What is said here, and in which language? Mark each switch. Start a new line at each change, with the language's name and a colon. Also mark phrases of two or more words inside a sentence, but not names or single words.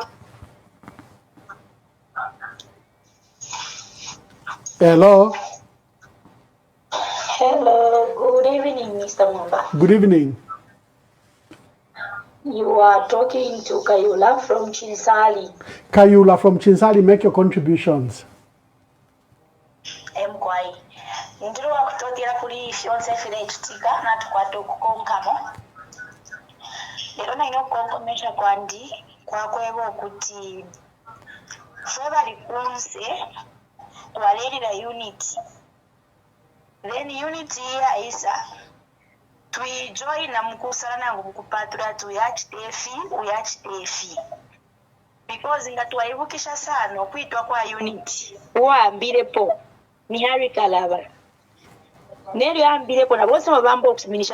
English: Hello. Hello, good evening, Mr. Mwamba. Good evening. You are talking to Kayula from Chinsali. Kayula from Chinsali, make your contributions.
Bemba: Mkwai. Ndiro wakutotera kuri fyonse fire chitika na tukwata okukonkamo. Lero naino kukonkomesha kwandi kwakweba okuti fwe bali kunse twalerera unity. Then unity ya isa twijoin na mukusala nangu mukupatura uyachitefi because nga twaibukisha sana okuitwa kwa unity waambirepo ni Hari Karaba neryo ambirepo na bose mabambo okuminisha.